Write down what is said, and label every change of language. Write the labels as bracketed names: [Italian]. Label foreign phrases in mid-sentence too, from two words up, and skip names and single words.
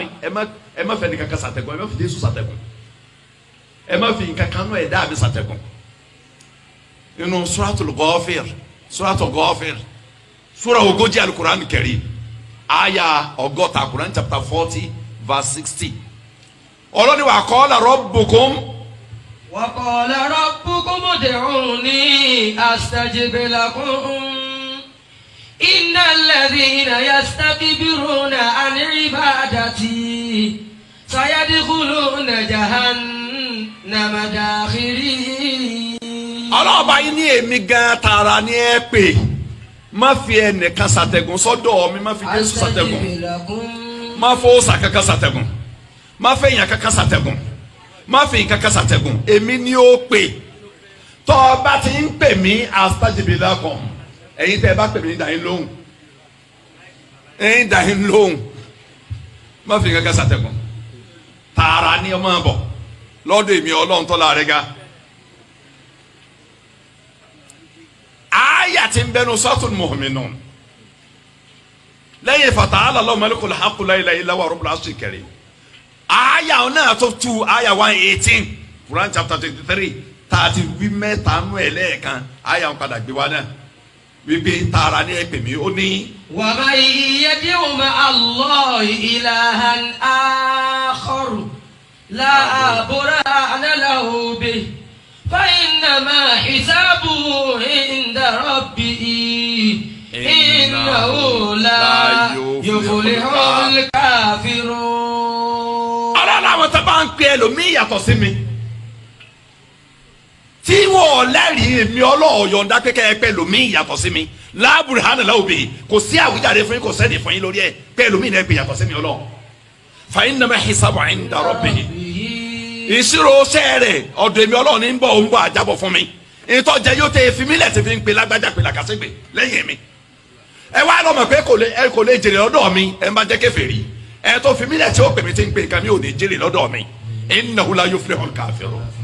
[Yoruba] Ẹ má fẹ́ ní kankan ṣàtẹ̀gùn, ẹ má fi Jésù ṣàtẹ̀gùn. Ẹ má fi kankan náà ẹ̀dá mi ṣàtẹ̀gùn. Inú [Arabic] سورة غافر, [Yoruba] Surah ogójì [Arabic] القرآن الكريم, [Yoruba] Aya ọgọ́ta, [English] Quran chapter 40 verse 60. [Yoruba] Ọlọ́ni wa [Arabic] قال ربكم. وقال ربكم ادعوني أستجب لكم. إن الذين يستكبرون عن عبادتي سيدخلون جهنم داخرين. [Yoruba] Ọlọ́ọ̀bá yín ní èmi gan tààrà ni ẹ pè. Má fi ẹnìkan ṣàtẹ̀gùn sọ́dọ̀ mi, má fi Jésù ṣàtẹ̀gùn, má fowó kankan ṣàtẹ̀gùn, má fẹ́ èèyàn kankan ṣàtẹ̀gùn, má fi kankan ṣàtẹ̀gùn, èmi ni ó pè. Tọ́ ọ bá ti ń pè mí [Arabic] أستجب لكم, [Yoruba] ẹ̀yin tẹ́ ẹ bá pè mí dà yín lóhùn, má fi kankan ṣàtẹ̀gùn. Tààrà ni ọmọ bọ̀ lọ́dọ̀ èmi Ọlọ́run tọ́lá rẹ̀ ga. Aya tí ń bẹnu Suratul Mu'minun lẹ́yìn [Arabic] فتعالى الله الملك الحق لا إله إلا هو رب العرش الكريم. [Yoruba] Aya náà tó tu aya 118 [English] Quran chapter 23 [Yoruba] tààtì wí mẹ́ta nù ẹ̀ lẹ́ẹ̀kan aya ń padà gbé wa náà wípé tààrà ní ẹ̀pẹ̀ mi ó ní. [Arabic] ومن يدع مع الله إلها آخر لا برهان له به فإنما حسابه عند ربه إنه لا يفلح الكافرون. [Yoruba] Ọlọ́run àwọn tó bá ń pe ẹlòmíì yàtọ̀ sí mi tí wọ́n lẹ́rìí èmi Ọlọ́run yọ̀ǹda pé kẹ́ ẹ pe ẹlòmíì yàtọ̀ sí mi [Arabic] لا برهان له به [Yoruba] kò sí àwíjàre fún yín kò sẹ́ni fún yín lórí ẹ̀ pé ẹlòmíì náà gbé yàtọ̀ sẹ́mi Ọlọ́run [Arabic] فإنما حسابه عند ربه [Yoruba] ìṣirò sẹ́ẹ̀rẹ̀ ọ̀dọ̀ èmi Ọlọ́run ní ń bọ̀ ń bọ̀ àjábọ̀ fún mi ìtọ́jẹ yóò tẹ fi mí lẹ̀ ti fi ń pe lágbájá pe làkàṣẹ́gbè lẹ́yìn mi ẹ wá lọ́mọ pé kò lè jèrè lọ́dọ̀ mi ẹ má jẹ́ kèfèrí ẹ tó fi mí lẹ̀ tí ó pè mí ti ń pe nǹkan mi ò ní jèrè lọ́dọ̀ mi [Arabic] إنه لا يفلح الكافرون